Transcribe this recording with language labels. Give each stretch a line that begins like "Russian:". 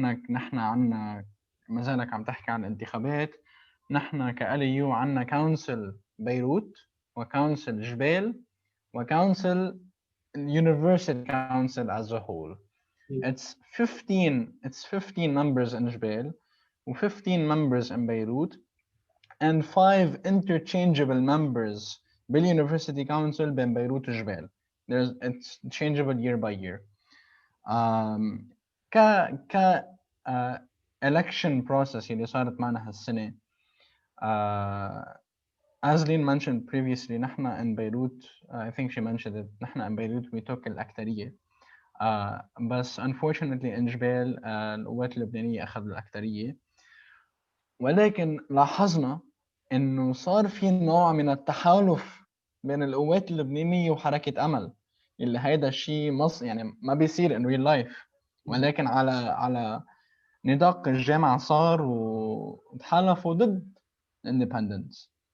Arabic: نحن عنا ما زالك عم تحكي عن الانتخابات. نحن كأليو عنا كونسل بيروت وكونسل جبال وكونسل
English: University Council as a whole. It's 15 members in Jbel, 15 members in Beirut, and 5 interchangeable members بالuniversity council
Arabic: بين بيروت وجبال.
English: It's changeable year by year.
Arabic: ك
English: election process
Arabic: اللي صارت معنا هالسنة.
English: As Leen mentioned previously, نحن in Beirut, I think she mentioned it, نحن in Beirut we took الأكترية.
Arabic: بس
English: unfortunately in
Arabic: جبال القوات اللبنانية أخذوا الأكترية. ولكن لاحظنا إنه صار في نوع من التحالف بين القوات اللبنانية وحركة أمل، اللي هيدا الشيء يعني ما بيصير
English: in real life،
Arabic: ولكن على نطاق الجامعة صار وتحالفوا ضد independence.